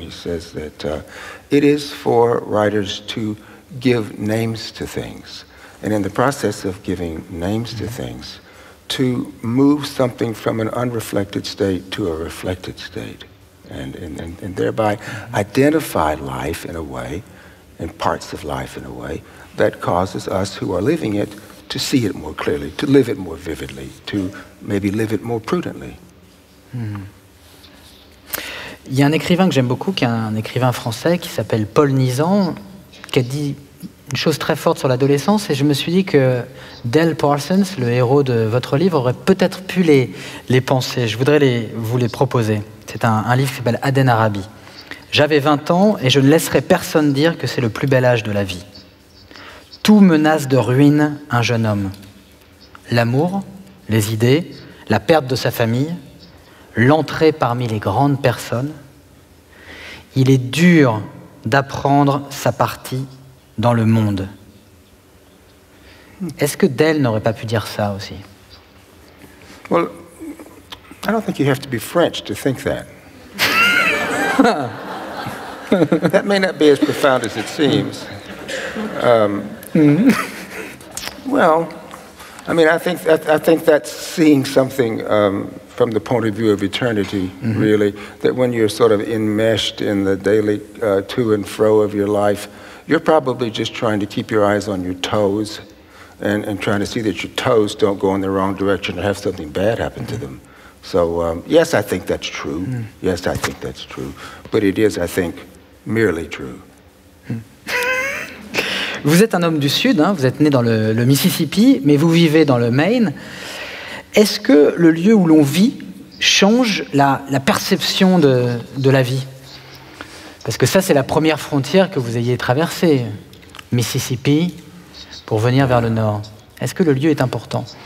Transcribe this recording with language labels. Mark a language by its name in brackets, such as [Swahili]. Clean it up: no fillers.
[English] He says that it is for writers to give names to things, and in the process of giving names to things, to move something from an unreflected state to a reflected state, and thereby identify life in a way, and parts of life in a way, that causes us who are living it to see it more clearly, to live it more vividly, to maybe live it more prudently. [French] Il y a un écrivain que j'aime beaucoup, qui est un écrivain français, qui s'appelle Paul Nizan, qui a dit une chose très forte sur l'adolescence, et je me suis dit que Dale Parsons, le héros de votre livre, aurait peut-être pu les penser. Je voudrais vous les proposer. C'est un livre qui s'appelle Aden Arabi. J'avais 20 ans et je ne laisserai personne dire que c'est le plus bel âge de la vie. Tout menace de ruine un jeune homme. L'amour, les idées, la perte de sa famille, l'entrée parmi les grandes personnes. Il est dur d'apprendre sa partie dans le monde. Est-ce que Dale n'aurait pas pu dire ça aussi? [English] Well, I don't think you have to be French to think that. That may not be as profound as it seems. Well, I mean, I think that's seeing something from the point of view of eternity, really, that when you're sort of enmeshed in the daily to and fro of your life, you're probably just trying to keep your eyes on your toes and trying to see that your toes don't go in the wrong direction or have something bad happen to them. So, yes, I think that's true. Yes, I think that's true. But it is, I think, merely true. [French] Vous êtes un homme du Sud, hein, vous êtes né dans le Mississippi, mais vous vivez dans le Maine. Est-ce que le lieu où l'on vit change la perception de la vie? Parce que ça, c'est la première frontière que vous ayez traversée, Mississippi, pour venir vers le nord. Est-ce que le lieu est important?